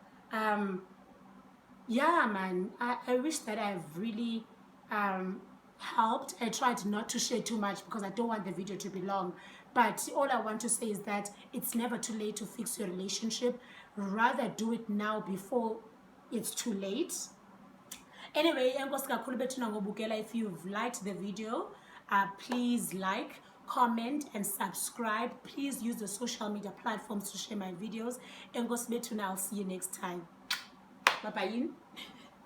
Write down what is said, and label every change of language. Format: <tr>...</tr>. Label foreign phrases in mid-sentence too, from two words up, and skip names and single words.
<en>Yeah, man, I wish that I've really helped. I tried not to share too much because I don't want the video to be long, but all I want to say is that it's never too late to fix your relationship. Rather do it now before it's too late. Anyway,</en> <xh>enkosi kakhulu bethuna ngobukela.</xh> <en>If you've liked the video, please like, comment and subscribe. Please use the social media platforms to share my videos.</en> <xh>Enkosi bethuna,</xh> <en>I'll see you next time. Bye bye.</en>